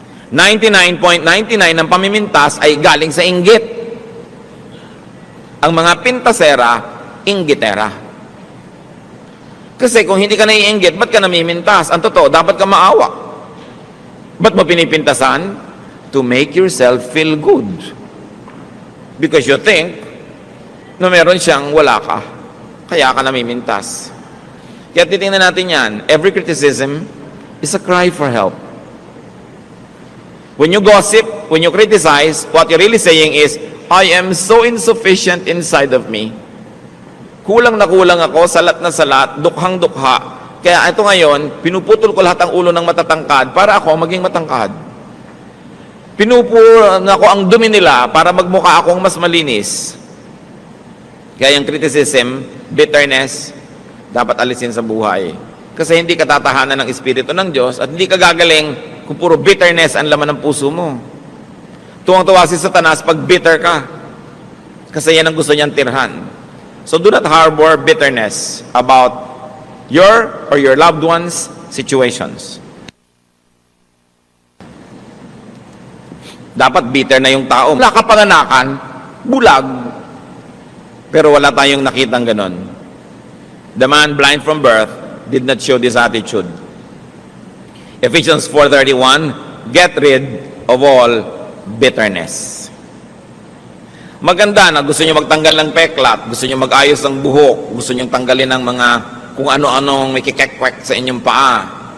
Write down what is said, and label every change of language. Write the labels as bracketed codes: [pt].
[tl] 99.99 ng pamimintas ay galing sa inggit. Ang mga pintasera, inggitera. Kasi kung hindi ka naiinggit, ba't ka namimintas? Ang totoo, dapat ka maawa. Ba't mo pinipintasan? [en] To make yourself feel good. Because you think [tl] na meron siyang wala ka. Kaya ka namimintas. Kaya titingnan natin yan. [en] Every criticism is a cry for help. When you gossip, when you criticize, what you're really saying is, I am so insufficient inside of me. [tl] Kulang na kulang ako, salat na salat, dukhang-dukha. Kaya ito ngayon, pinuputol ko lahat ang ulo ng matatangkad para ako maging matangkad. Pinupuro na ko ang dumi nila para magmukha akong mas malinis. Kaya yung criticism, bitterness, dapat alisin sa buhay. Kasi hindi ka tatahanan ng Espiritu ng Diyos at hindi ka gagaling kung puro bitterness ang laman ng puso mo. Tuwang-tuwa si Satanas pag bitter ka. Kasi yan ang gusto niyang tirhan. [en] So do not harbor bitterness about your or your loved ones' situations. [tl] Dapat bitter na yung tao. Wala kapanganakan, bulag. Pero wala tayong nakitang ganon. [en] The man blind from birth did not show this attitude. Ephesians 4:31, get rid of all bitterness. [tl] Maganda na gusto nyo magtanggal ng peklat, gusto nyo mag-ayos ng buhok, gusto nyo tanggalin ng mga kung ano-anong may kikekwek sa inyong paa.